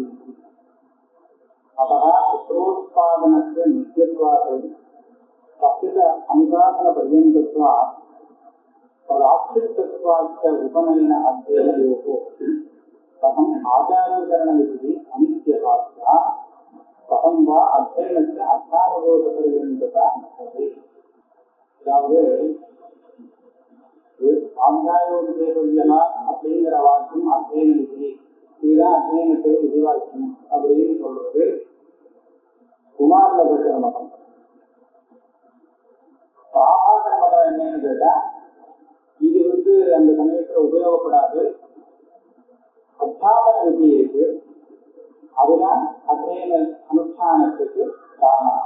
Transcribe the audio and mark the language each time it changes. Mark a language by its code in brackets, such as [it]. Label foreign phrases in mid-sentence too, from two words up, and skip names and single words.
[sa] अतः पुत्रोत्पादनस्य नित्यत्वात् तस्य अनुसाधनपर्यन्तत्वात् तदाश्रितत्वाच्च उपनयन अध्ययनयोः कथम् आचार्यकरणविधिः अनित्यः स्यात् कथं वा अध्ययनस्य अध्यापकोपपर्यन्तता भवति. [ta] அதாவது ஆத்தியாயோபதேசவியா அப்படிங்கிற வாக்கியம் அத்தியன விதி, இதுதான் அத்தியனத்துக்கு விதிவாக்கியம் அப்படின்னு சொல்றது குமாரில பெற்ற மதம். ஆபாசன மதம் என்னன்னு கேட்டா, இது அந்த சமயத்துல உபயோகப்படாது, அத்தியாபன விதி இருக்கு, அதுதான் அத்தியன அனுஷ்டானத்துக்கு காரணம்.